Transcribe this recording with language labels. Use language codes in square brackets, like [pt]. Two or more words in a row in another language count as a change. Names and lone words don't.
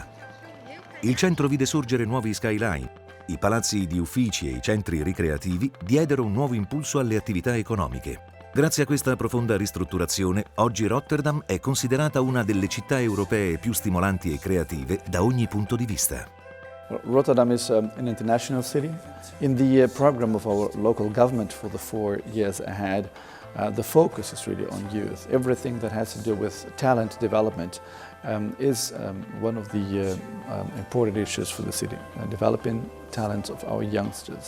[it] Il centro vide sorgere nuovi skyline, i palazzi di uffici e i centri ricreativi diedero un nuovo impulso alle attività economiche. Grazie a questa profonda ristrutturazione, oggi Rotterdam è considerata una delle città europee più stimolanti e creative da ogni punto di vista. [en] Rotterdam is an international city. In the program of our local government for the 4 years ahead, the focus is really on youth. Everything that has to do with talent development is one of the important issues for the city, developing talents of our youngsters.